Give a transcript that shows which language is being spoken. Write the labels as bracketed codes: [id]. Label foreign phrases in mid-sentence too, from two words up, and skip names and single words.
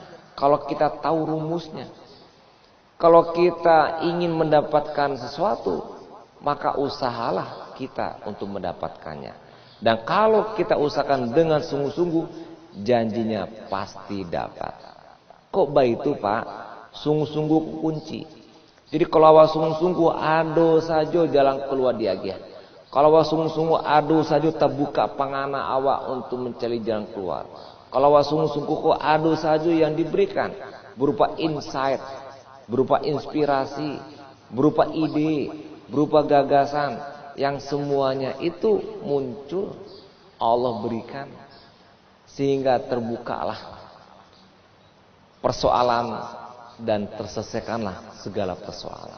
[id] Kalau kita tahu rumusnya, kalau kita ingin mendapatkan sesuatu, maka usahalah kita untuk mendapatkannya. Dan kalau kita usahakan dengan sungguh-sungguh, janjinya pasti dapat. Kok begitu Pak? Sungguh-sungguh kunci. Jadi kalau awak sungguh-sungguh ado saja jalan keluar diagih. Kalau awak sungguh-sungguh ado saja terbuka pangana awak untuk mencari jalan keluar. Kalau awak sungguh-sungguh kok ado saja yang diberikan berupa insight, berupa inspirasi, berupa ide, berupa gagasan yang semuanya itu muncul Allah berikan sehingga terbukalah persoalan dan terselesaikanlah segala persoalan.